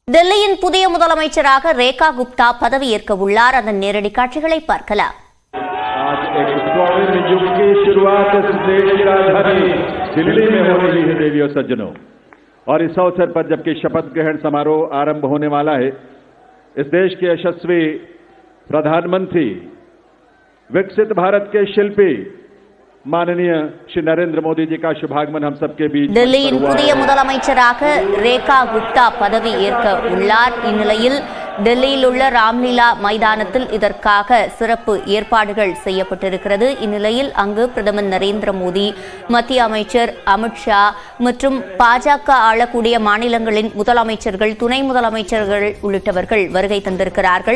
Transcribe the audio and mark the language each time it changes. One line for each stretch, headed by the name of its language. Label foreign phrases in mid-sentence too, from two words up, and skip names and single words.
Tamil: டெல்லியின் புதிய முதலமைச்சராக ரேகா குப்தா பதவியேற்க உள்ளார். அதன் நேரடி காட்சிகளை பார்க்கலாம்.
Hindi: दिल्ली में हो रही है देवी और सज्जनों, और इस अवसर पर जबकि शपथ ग्रहण समारोह आरंभ होने वाला है, इस देश के यशस्वी प्रधानमंत्री, विकसित भारत के शिल्पी माननीय श्री नरेंद्र मोदी जी का शुभागमन हम सबके बीच
Tamil: டெல்லியின் புதிய முதலமைச்சராக ரேகா குப்தா பதவி ஏற்க உள்ளார். இந்நிலையில் டெல்லியில் உள்ள ராம்லீலா மைதானத்தில் இதற்காக சிறப்பு ஏற்பாடுகள் செய்யப்பட்டிருக்கிறது. இந்நிலையில் அங்கு பிரதமர் நரேந்திர மோடி, மத்திய அமைச்சர் அமித்ஷா மற்றும் பாஜக ஆளக்கூடிய மாநிலங்களின் முதலமைச்சர்கள், துணை முதலமைச்சர்கள் உள்ளிட்டவர்கள் வருகை தந்திருக்கிறார்கள்.